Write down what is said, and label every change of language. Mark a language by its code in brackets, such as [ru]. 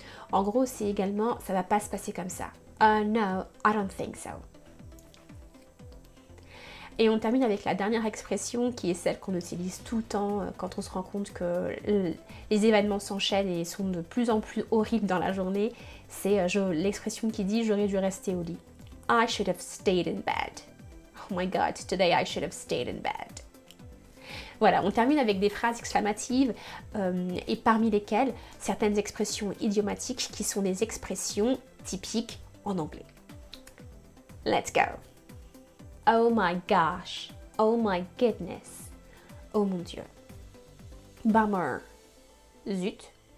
[fr] En gros, c'est également, ça va pas se passer comme ça. [en] No, I don't think so. [fr] Et on termine avec la dernière expression qui est celle qu'on utilise tout le temps quand on se rend compte que les événements s'enchaînent et sont de plus en plus horribles dans la journée. C'est l'expression qui dit « j'aurais dû rester au lit ». [en] I should have stayed in bed. Oh my god, today I should have stayed in bed. [fr] Voilà, on termine avec des phrases exclamatives et parmi lesquelles certaines expressions idiomatiques qui sont des expressions typiques en anglais. [en] Let's go. Oh my gosh. Oh my goodness. [fr] Oh mon Dieu. [en] Bummer. [fr] Zut.